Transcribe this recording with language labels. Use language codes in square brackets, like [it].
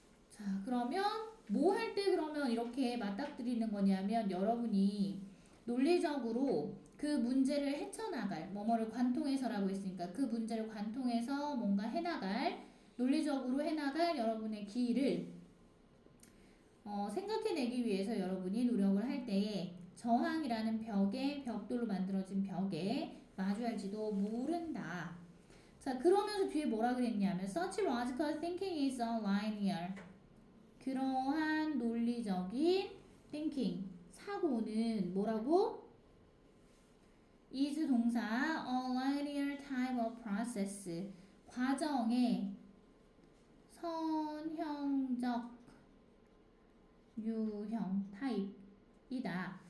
[ko] 자, 그러면 뭐 할 때 그러면 이렇게 맞닥뜨리는 거냐면 여러분이 논리적으로 그 문제를 헤쳐나갈 뭐뭐를 관통해서라고 했으니까 그 문제를 관통해서 뭔가 해나갈 논리적으로 해나갈 여러분의 길을 생각해내기 위해서 여러분이 노력을 할 때에 저항이라는 벽돌로 만들어진 벽에 마주할지도 모른다. 자, 그러면서 뒤에 뭐라 그랬냐면 [en] such logical thinking is a linear. [ko] 그러한 논리적인 thinking, 사고는 뭐라고? [en] is 동사 a linear type of process. [ko] 과정의 선형적 유형 타입이다.